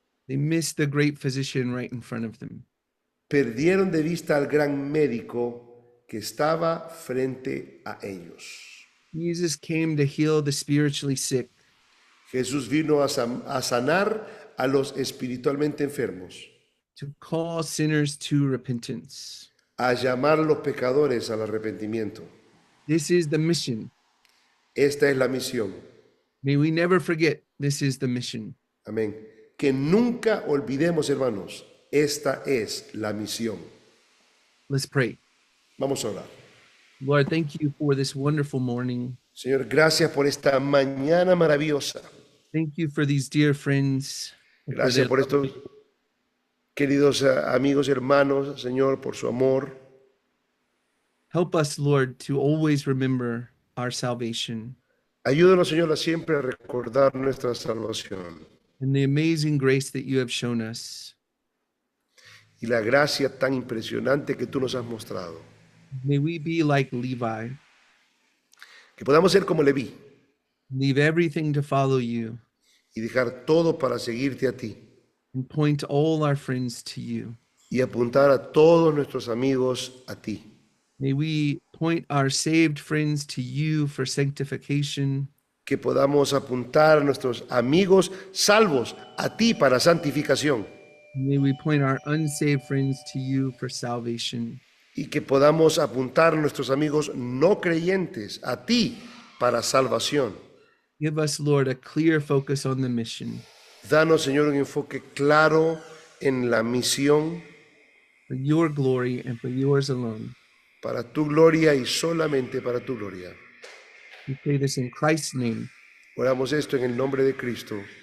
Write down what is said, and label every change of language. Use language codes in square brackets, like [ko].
[en] They missed the great physician right in front of them. [es] Perdieron de vista al gran médico que estaba frente a ellos. [en] Jesus came to heal the spiritually sick, [es] Jesús vino a sanar a los espiritualmente enfermos, [en] to call sinners to repentance. [es] a llamar a los pecadores al arrepentimiento. [en] This is the mission. [es] Esta es la misión. [en] May we never forget this is the mission. [es] Amén. Que nunca olvidemos, hermanos, esta es la misión. [en] Let's pray. [es] Vamos a orar. [en] Lord, thank you for this wonderful morning. [es] Señor, gracias por esta mañana maravillosa. [en] Thank you for these dear friends. and for [es] Gracias [en] their [es] por estos queridos amigos y hermanos, Señor, por su amor. [en] Help us, Lord, to always remember our salvation [es] Ayúdanos, Señor, a siempre recordar nuestra salvación [en] and the amazing grace that you have shown us. [es] y la gracia tan impresionante que tú nos has mostrado. [en] May we be like Levi, [es] Que podamos ser como Leví [en] leave everything to follow you [es] y dejar todo para seguirte a ti [en] and point all our friends to you. [es] y apuntar a todos nuestros amigos a ti. [en] May we point our saved friends to you for sanctification. [es] Que podamos apuntar a nuestros amigos salvos a ti para santificación [en] May we point our unsaved friends to you for salvation. [es] y que podamos apuntar a nuestros amigos no creyentes a ti para salvación. [en] Give us, Lord, a clear focus on the mission [es] Danos, Señor, un enfoque claro en la misión [en] for your glory and for yours alone. [es] para tu gloria y solamente para tu gloria. [en] We pray this in Christ's name. [es] Oramos esto en el nombre de Cristo.